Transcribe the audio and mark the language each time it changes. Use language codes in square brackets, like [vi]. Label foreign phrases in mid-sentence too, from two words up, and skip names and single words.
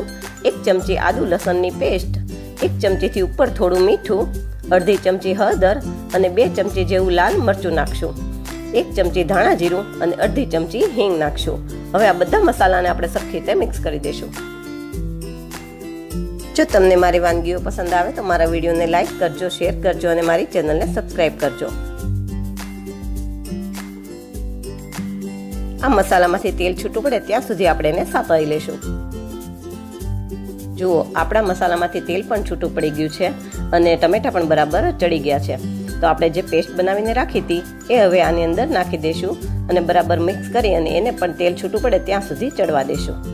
[gu] 1 ચમચી આદુ લસણની પેસ્ટ, 1 ચમચી થી ઉપર થોડું મીઠું, અર્ધી ચમચી હળદર અને 2 ચમચી જેવું લાલ મરચું નાખશું। 1 ચમચી ધાણા જીરું અને અર્ધી ચમચી હીંગ નાખશું। હવે આ બધા મસાલાને આપણે સરખી રીતે મિક્સ કરી દેશું। જો તમને મારી વાનગીઓ પસંદ આવે તો મારા વિડિયોને લાઇક કરજો, શેર કરજો અને મારી ચેનલને સબ્સ્ક્રાઇબ કરજો। આ મસાલામાંથી તેલ છૂટું પડે ત્યાં સુધી આપણે એને સાતળી લેશું। જુઓ આપણા મસાલામાંથી તેલ પણ છૂટું પડી ગયું છે અને ટમેટા પણ બરાબર ચડી ગયા છે। તો આપણે જે પેસ્ટ બનાવીને રાખી હતી એ હવે આની અંદર નાખી દેશું અને બરાબર મિક્સ કરી અને એને પણ તેલ છૂટું પડે ત્યાં સુધી ચડવા દેશું।